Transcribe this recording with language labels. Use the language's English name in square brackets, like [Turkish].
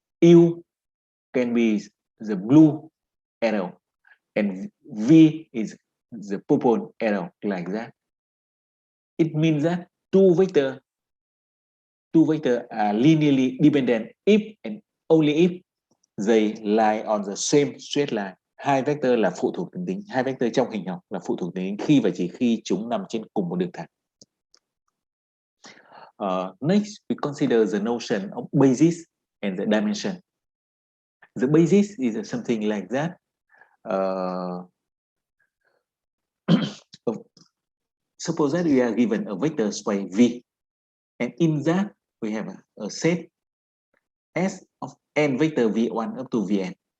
[English] U can be the blue arrow and V is the purple arrow, like that. It means that two vectors are linearly dependent if and only if they lie on the same straight line. [Vietnamese] Hai vector là phụ thuộc tuyến tính, hai vector trong hình học là phụ thuộc tuyến tính khi và chỉ khi chúng nằm trên cùng một đường thẳng. [English] Next, we consider the notion of basis and the dimension. The basis is something like that. Suppose that we are given a vector space V, and in that we have a set S of n vector V1 up to Vn.